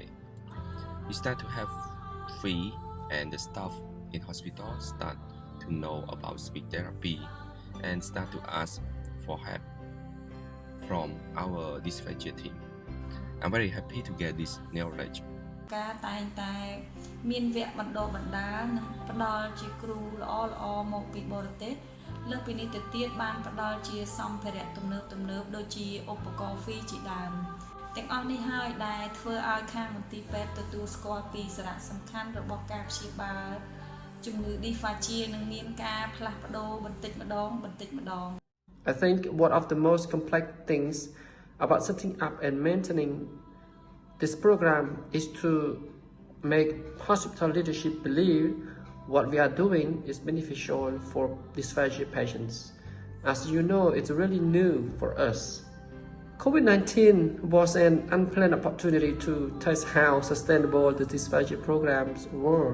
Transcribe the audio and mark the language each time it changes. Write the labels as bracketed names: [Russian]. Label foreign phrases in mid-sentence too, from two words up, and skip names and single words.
[English] We start to have free, and the staff in hospital start to know about speech therapy and start to ask for help from our dysphagia team. I'm very happy to get this knowledge. [Khmer] ការតែងតែមានវគ្គបណ្ដុះបណ្ដាលនិងផ្ដល់ជាគ្រូល្អមកពីបរទេសលើសពីនេះទៅទៀតបានផ្ដល់ជាសម្ភារៈទំនើបដូចជាឧបករណ៍ហ្វីជាដើមទាំងអស់នេះហើយដែលធ្វើឲ្យខាងមន្ទីរពេទ្យទទួលស្គាល់ពីសារៈសំខាន់របស់ការព្យាបាលជំងឺ dysphagia និងមានការផ្លាស់ប្ដូរបន្តិចម្ដង [English] I think one of the most complex things about setting up and maintaining this program is to make hospital leadership believe what we are doing is beneficial for dysphagia patients. As you know, it's really new for us. COVID-19 was an unplanned opportunity to test how sustainable the dysphagia programs were.